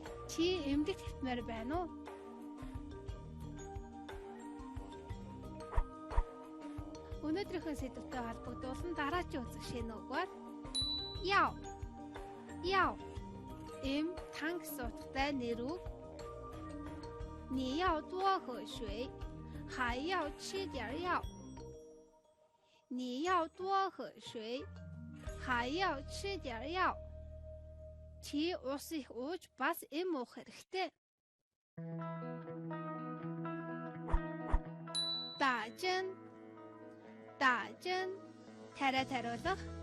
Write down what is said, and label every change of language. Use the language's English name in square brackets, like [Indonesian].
[Mongolian] Чи эмнэлэгт хэвтмээр байна уу? Өнөөдрийнхөө сэдвтэй холбогдуулан дараагийн үзэх шинэ үг бол 要 эм тан гэсэн утгатай нэр үг. [Chinese] 你要多喝水，还要吃点药。你要多喝水，还要吃点药. [Mongolian] Чи ус их ууж бас эм уух хэрэгтэй. 打针 тариулах.